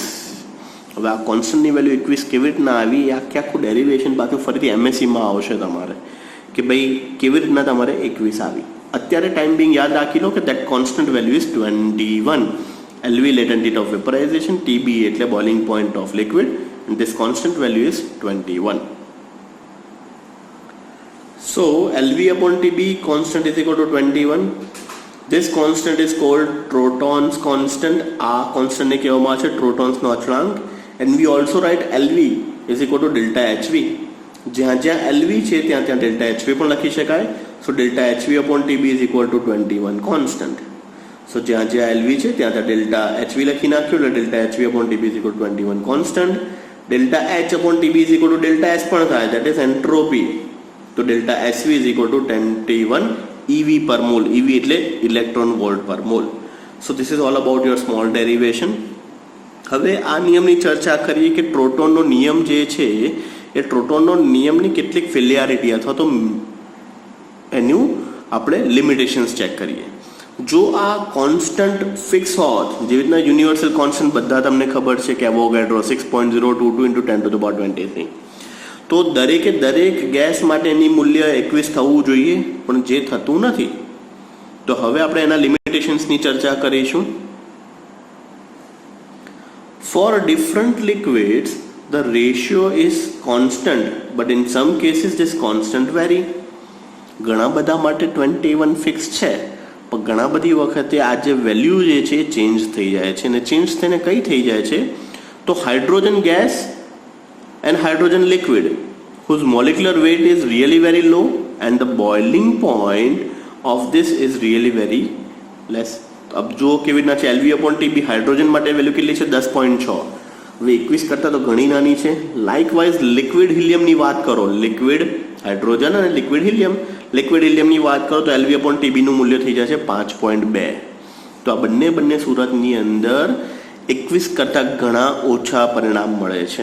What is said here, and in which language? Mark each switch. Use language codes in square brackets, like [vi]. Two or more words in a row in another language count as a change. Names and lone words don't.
[gu] હવે આ કોન્સ્ટન્ટની વેલ્યુ 21 કેવી રીતના આવી? આખું ડેરિવેશન પાછું ફરીથી એમએસસીમાં આવશે તમારે કે ભાઈ કેવી રીતના તમારે 21 આવી. અત્યારે [en] time being [gu] યાદ રાખી લો કે [en] that constant value is 21. LV latent heat of vaporization, TB એટલે boiling point of liquid, and this constant value is 21. So LV upon TB constant is equal to 21. This constant is called Troton's constant. [gu] આ constant ને કહેવામાં આવે છે Troton's નો અચળાંક. [en] And we also write LV is equal to delta HV. [gu] જ્યાં LV છે ત્યાં delta HV પણ લખી શકાય. [en] So delta HV upon TB is equal to 21 constant. So [gu] જ્યાં LV છે ત્યાં delta HV લખી નાખ્યું, એટલે [en] delta HV upon TB is equal to 21 constant. delta H upon TB is equal to delta S [gu] પણ થાય, [en] that is entropy. તો delta SV is equal to 21 EV per mole. EV એટલે electron volt per mole. So this is all about your small derivation. [gu] હવે આ નિયમની ચર્ચા કરીએ કે ટ્રોટોનનો નિયમ જે છે એ ટ્રોટોનનો નિયમની કેટલીક ફેલિયારિટી અથવા તો એનું આપણે લિમિટેશન્સ ચેક કરીએ. જો આ કોન્સ્ટન્ટ ફિક્સ હોત, જેવી રીતના [en] universal constant [gu] બધા તમને ખબર છે કે એવોગાડ્રો 6.022 × 10⁻23, તો દરેકે દરેક ગેસ માટે એની મૂલ્ય 21 થવું જોઈએ, પણ જે થતું નથી. તો હવે આપણે એના લિમિટેશન્સની ચર્ચા કરીશું. [en] For different liquids the ratio is constant, but in some cases this constant vary. [gu] ઘણા બધા માટે 21 ફિક્સ છે, પણ ઘણા બધી વખતે આ જે વેલ્યુ જે છે એ ચેન્જ થઈ જાય છે, અને ચેન્જ થઈને કઈ થઈ જાય છે? [en] તો hydrogen gas and hydrogen liquid whose molecular weight is really very low and the boiling point of this is really very less. [gu] अब જો કેવી રીતના છે [en] LV upon TB, [gu] હાઇડ્રોજન માટે વેલ્યુ કેટલી છે? 10.6. હવે 21 કરતાં તો ઘણી નાની છે. લાઇકવાઇઝ લિક્વિડ હિલિયમની વાત કરો, લિક્વિડ હાઇડ્રોજન અને લિક્વિડ હિલિયમ, લિક્વિડ હિલિયમની વાત કરો તો [en] LV upon TB [gu] મૂલ્ય થઈ જાય છે 5.2. તો આ બંને સુરતની અંદર 21 કરતાં ઘણા ઓછા પરિણામ મળે છે.